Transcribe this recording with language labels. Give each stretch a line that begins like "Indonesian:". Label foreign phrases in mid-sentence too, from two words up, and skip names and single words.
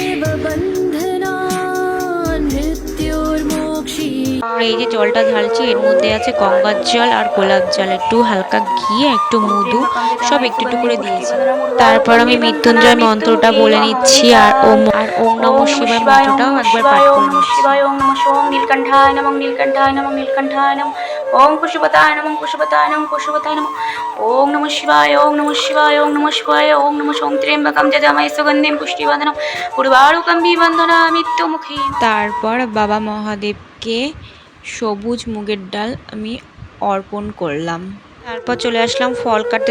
Bangla: আর এই যে জলটা ঢালছি এর মধ্যে আছে গঙ্গার জল আর গোলাপ জল, একটু হালকা ঘি একটু মধু সব একটু একটু করে দিয়েছি। তারপর আমি মৃত্যুঞ্জয় মন্ত্রটা বলে নিচ্ছি আর
Sanskrit: ওম নমঃ শিবায়
Bangla: মন্ত্রটাও একবার পাঠ করে নিচ্ছি।
Sanskrit: ওম নমঃ ওম নীলকণ্ঠায় নমঃ নীলকণ্ঠায় নমঃ নীলকণ্ঠায় নমঃ ওম পশুপতায় নমঃ পশুপতায় নমঃ পশুপতায় নমঃ ওম নমঃ শিবায় ওম নমঃ শিবায় ওম নমঃ শিবায় ওম নমঃ ওম ত্র্যম্বকম যজামহে সুগন্ধিম পুষ্টিবর্ধনম উর্বারুকম বিবন্ধনামি মৃত্যুমুখে।
Bangla: তারপর বাবা মহাদেবকে সবুজ মুগের ডাল আমি অর্পণ করলাম। তারপর চলে আসলাম ফল কাটতে।